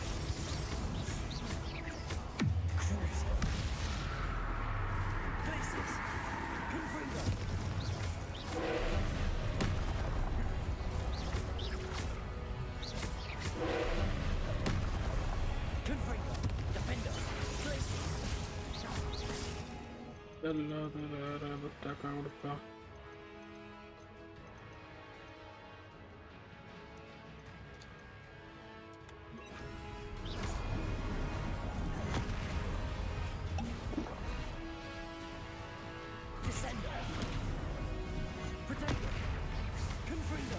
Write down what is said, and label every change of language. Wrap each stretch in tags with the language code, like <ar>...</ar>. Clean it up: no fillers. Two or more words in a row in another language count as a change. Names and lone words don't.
<en>Crucial. Glacius. Confringo. Confringo. Defender. Glacius.</en> <ml>അല്ലാതെ വേറെ ബത്താക്കാൻ കൊടുക്കാം.</ml> <en>Descender. Protector. Confringo.</en>